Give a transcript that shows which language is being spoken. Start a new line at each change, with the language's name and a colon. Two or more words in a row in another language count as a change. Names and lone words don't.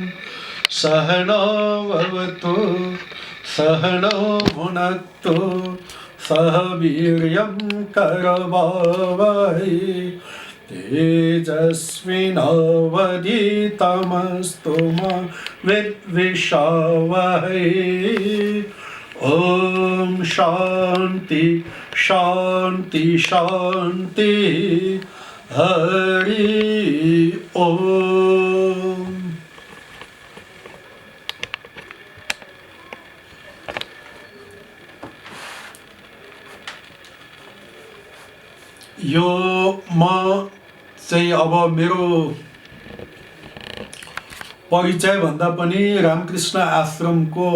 Sanskrit: सहनो भवतु सहनो भुनक्तु सह वीर्यं करवावहै तेजस्विनावधीतमस्तु मा विद्विषावहै। ओम शांति शांति शांति। हरि ओम।
Nepali: यो म चाहिँ अब मेरो परिचय भन्दा पनि रामकृष्ण आश्रमको